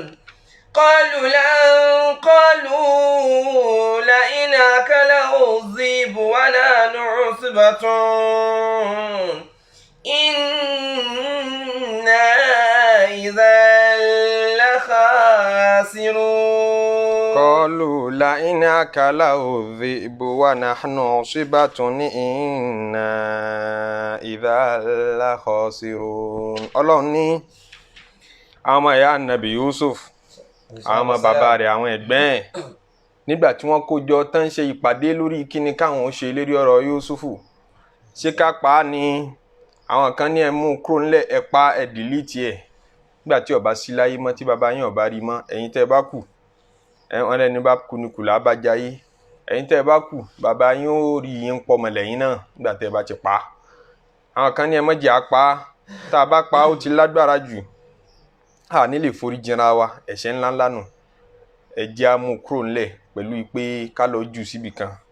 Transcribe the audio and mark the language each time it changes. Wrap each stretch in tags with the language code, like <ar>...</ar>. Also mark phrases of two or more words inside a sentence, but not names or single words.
<ar>قالوا لئن أكله الذئب ونحن عصبة إنا إذا لخاسرون. قالوا لئن أكله الذئب ونحن عصبة إنا إذا لخاسرون.</ar> <yo>Ọlọ́run ní àwọn ọmọ ìyá Ànábì Yusuf àwọn ọmọ bàbá rẹ̀ àwọn ẹ̀gbọ́n ẹ̀ nígbà tí wọ́n kó jọ tán ṣe ìpàdé lórí kíni káwọn ó ṣe lérí ọ̀rọ̀ Yusufu ṣé ká pa á ni àwọn kan ní ẹ mú kúrò nílẹ̀ ẹ pa ẹ dìlítì ẹ̀ nígbà tí ó bá sí láyé mọ́ tí bàbá yín ó bá rí mọ́ ẹ̀yin tẹ́ bá kù wọ́n lẹ́ni bá kú ni kù lábá jayé ẹ̀yin tẹ́ bá kù bàbá yín ó rí yín pọ̀ mọ́ lẹ́yìn náà nígbà tẹ́ bá ti pa á àwọn kan ní ẹ má jẹ́ á pa á tá a bá pa á ó ti lágbára jù a ní lè forí jìnra wa ẹ̀ṣẹ̀ ńláńlá nù ẹ jẹ́ á mú kúrò nílẹ̀ pẹ̀lú pé ká lọ jù síbì kan</yo>